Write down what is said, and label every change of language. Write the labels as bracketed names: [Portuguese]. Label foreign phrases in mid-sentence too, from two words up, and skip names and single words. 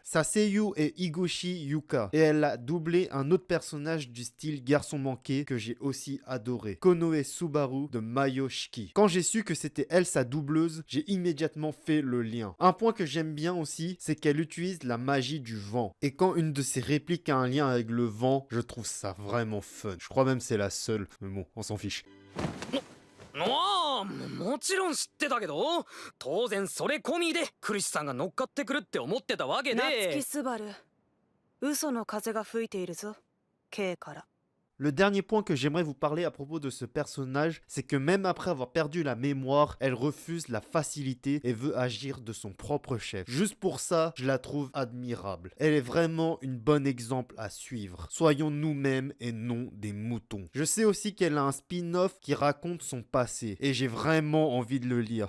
[French] Sa seiyuu est Higoshi Yuka et elle a doublé un autre personnage du style garçon manqué que j'ai aussi adoré, Konoe Subaru de Mayoshiki. Quand j'ai su que c'était elle sa doubleuse, j'ai immédiatement fait le lien. Un point que j'aime bien aussi, c'est qu'elle utilise la magie du vent. Et quand une de ses répliques a un lien avec le vent, je trouve ça vraiment fun. Je crois même que c'est la seule, mais bon, on s'en fiche. [Japanese] ああ、もちろん知ってたけど、当然それ込みでクリスさんが乗っかってくるって思ってたわけで。夏木スバル、嘘の風が吹いているぞ、Kから。 [French] Le dernier point que j'aimerais vous parler à propos de ce personnage, c'est que même après avoir perdu la mémoire, elle refuse la facilité et veut agir de son propre chef. Juste pour ça, je la trouve admirable. Elle est vraiment une bonne exemple à suivre. Soyons nous-mêmes et non des moutons. Je sais aussi qu'elle a un spin-off qui raconte son passé et j'ai vraiment envie de le lire.